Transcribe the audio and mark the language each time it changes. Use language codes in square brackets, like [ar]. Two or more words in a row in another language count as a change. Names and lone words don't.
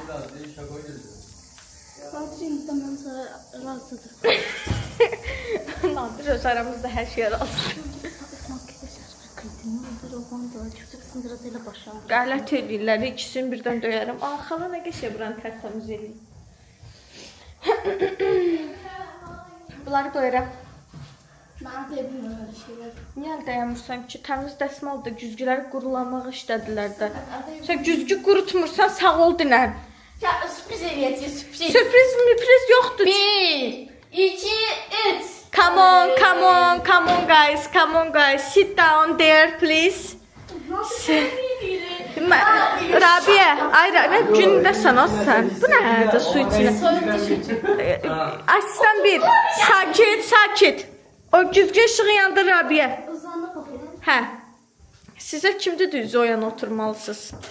[az] Nadir öz aramızda hər şey razı. Qələt edirlər, ikisini birdən döyərəm. Xala nə qəşəng buranı tərtəmiz eləyim. Bunları döyərəm. [tr] Ben de bilmiyorum öyle şeyler. [az] Niyə dayanmırsan ki? Təmiz dəsmal da güzgüləri qurulamağa işlədilər də. Sən güzgü qurutmursan sağ ol dinən. [tr] Ya sürpriz edeceğiz sürpriz. [az] Sürpriz yoxdur. 1, 2, 3. [en] Come on guys. Sit down there please. [az] Rabiə, nə gündəsən o sən? Bu nədir su içində? Aslan bir, sakit. O güzgün işığı yandı Rabiə. Hə. Sizə kimdir düz o yana oturmalısınız?